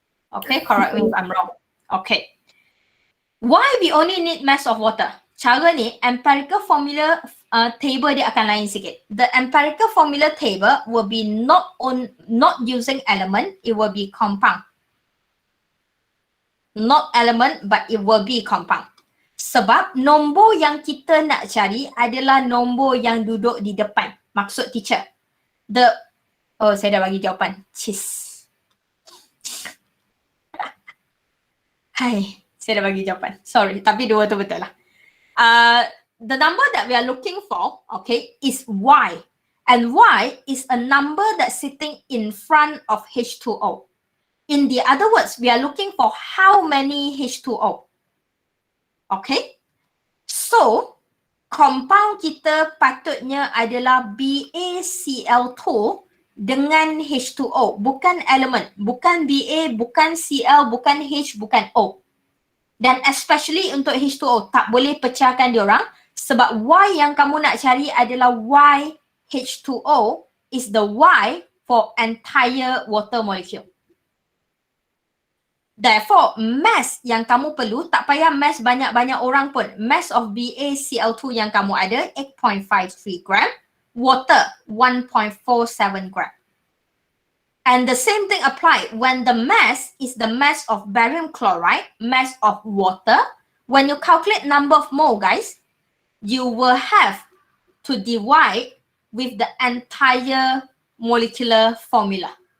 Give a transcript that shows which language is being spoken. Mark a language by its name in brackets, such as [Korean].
[English] Okay, correct me if I'm wrong. Okay. Why we only need mass of water? [Malay] Cara ni, empirical formula table dia akan lain sikit. [English] The empirical formula table will be not using element, it will be compound. Not element, but it will be compound. [Malay] Sebab nombor yang kita nak cari adalah nombor yang duduk di depan. Maksud teacher. Oh, saya dah bagi jawapan. Hai, saya dah bagi jawapan. Sorry, tapi dua tu betul lah. [English] The number that we are looking for, okay, is Y. And Y is a number that's sitting in front of H2O. In the other words, we are looking for how many H2O. Okay? [Malay] So, compound kita patutnya adalah BaCl2 dengan H2O. Bukan element. Bukan Ba, bukan Cl, bukan H, bukan O. Dan especially untuk H2O, tak boleh pecahkan diorang sebab Y yang kamu nak cari adalah Y H2O [English] is the Y for entire water molecule. [Malay] Therefore, mass yang kamu perlu, tak payah mass banyak-banyak orang pun. Mass of BaCl2 yang kamu ada, 8.53 gram. [English] Water, 1.47 gram. And the same thing apply when the mass is the mass of barium chloride, mass of water. When you calculate number of mole, guys, you will have to divide with the entire molecular formula.